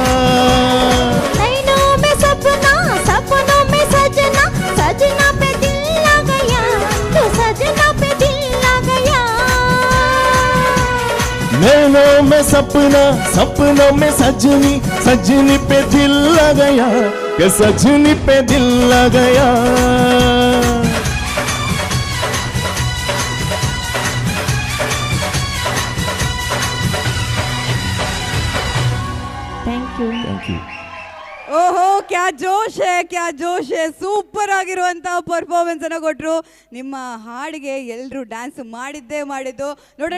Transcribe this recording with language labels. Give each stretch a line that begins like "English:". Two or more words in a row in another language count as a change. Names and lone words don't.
Hindi: नैनों में सपना सपनों में सजना सजना पे दिल आ गया तो सजना पे दिल आ गया नैनों में सपना सपनों में सजनी सजनी पे दिल आ गया कि सजनी पे दिल आ गया
English: thank you
Kannada: ಓಹೋ
Hindi: क्या जोश है
Kannada: ಸೂಪರ್ ಆಗಿರುವಂತಹ ಪರ್ಫಾರ್ಮೆನ್ಸ್ ಅನ್ನ ಕೊಟ್ರು ನಿಮ್ಮ ಹಾಡಿಗೆ ಎಲ್ಲರೂ ಡ್ಯಾನ್ಸ್ ಮಾಡಿದ್ದು ನೋಡೋಣ